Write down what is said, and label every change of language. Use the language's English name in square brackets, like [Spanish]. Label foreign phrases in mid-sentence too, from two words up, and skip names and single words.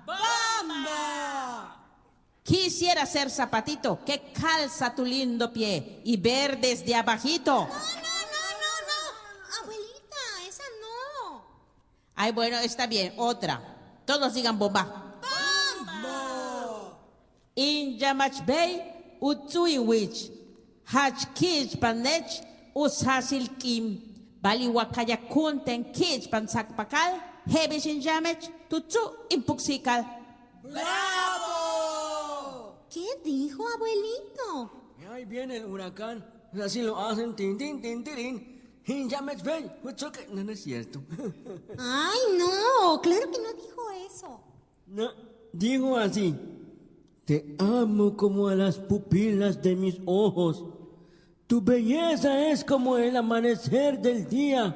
[Spanish] ¡Bomba! Quisiera ser zapatito que calza tu lindo pie y ver desde abajito. No. Abuelita, esa no. Ay, bueno, está bien. Otra. Todos digan bomba. In Yamach Bay, Utsuiwich, Hach Kich Panech, Ushasil Kim, Baliwakaya Kunten Kich Pansakpakal, Hebisin Yamech, Tutsu, Impuksikal. ¿Qué dijo, abuelito? Y ahí viene el huracán. Así lo hacen, tin, tin, tin, tirín. Y ya me ven, no, no es cierto. Ay, no, claro que no dijo eso. No, digo así. Te amo como a las pupilas de mis ojos. Tu belleza es como el amanecer del día.